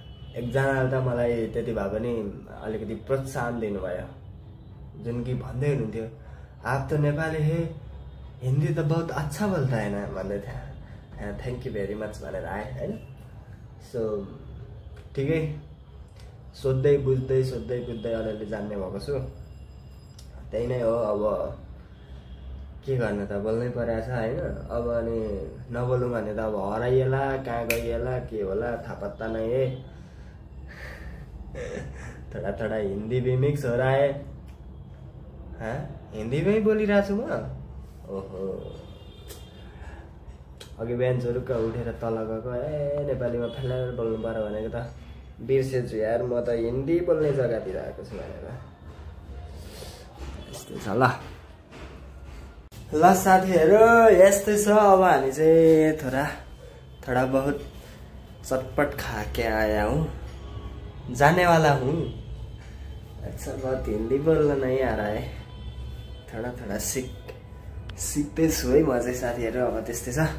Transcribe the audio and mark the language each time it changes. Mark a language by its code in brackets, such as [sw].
[ne] एकजनाले त मलाई त्यति भए पनि अलिकति प्रोत्साहन दिनुभयो, जुन कि भन्दै हुनुहुन्थ्यो [hi] आप तो नेपाली है, हिन्दी त बहुत अच्छा बोल्ता है ना [ne] भन्दै थियो। [en] thank you very much [ne] भनेर आएँ होइन। सो ठिकै सोध्दै बुझ्दै अलिअलि जान्ने भएको छु। त्यही नै हो, अब के गर्नु त, बोल्नै परेको छ होइन। अब अनि नबोलौँ भने त अब हराइएला, कहाँ गइएला, के होला थाहा पत्ता नै है। [hi] थोड़ा हिन्दी भी मिक्स हो रहा है। हाँ, हिन्दी में [ne] बोलिरहेको छु म। ओहो, अघि बिहान चुरुक्क उठेर तल गएको, नेपालीमा फेलाएर बोल्नु पर्यो भनेको त बिर्सेछु यार, म त हिन्दी बोल्ने जग्गातिर आएको छु भनेर। यस्तै छ ल साथीहरू, यस्तै छ। अब हामी चाहिँ [hi] थोड़ा बहुत चटपट खा के आया हूँ, जाने वाला हूँ। अच्छा, बहुत हिंदी बोल्न नहीं आ रहा है, [ne] थोड़ा सिक्दै छु है म चाहिँ साथीहरू। अब त्यस्तै छ।